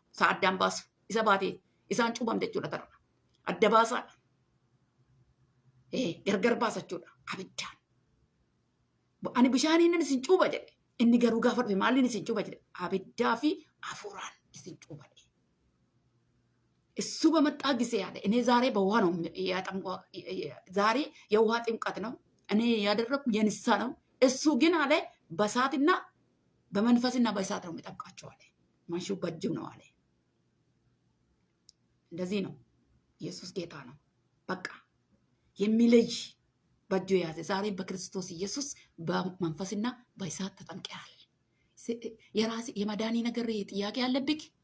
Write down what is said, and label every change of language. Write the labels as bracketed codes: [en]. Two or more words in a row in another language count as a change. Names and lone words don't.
[om] Isa addaan baasu isa baatee isaan cuubamte jechuudha tarra. Adda baasaadha. Gargar baasa jechuudha abiddaan. Ani bishaaniin isin cuuba jedhe. Inni garuu gaafa dhufe maaliin isin cuuba jedhe abiddaa fi hafuuraan isin cuuba jedhe. [am] እሱ በመጣ ጊዜ ያለ እኔ ዛሬ በውሃ ነው ዛሬ የውሃ ጥምቀት ነው እኔ ያደረኩ የንሳ ነው። እሱ ግን አለ በእሳትና በመንፈስና በእሳት ነው የሚጠምቃቸው አለ። ማሹ በእጁ ነው አለ። እንደዚህ ነው ኢየሱስ ጌታ ነው። በቃ የሚለይ በእጁ የያዘ ዛሬ በክርስቶስ ኢየሱስ በመንፈስና በእሳት ተጠምቀሃል። የራስ የመዳኒ ነገር ጥያቄ ያለብክ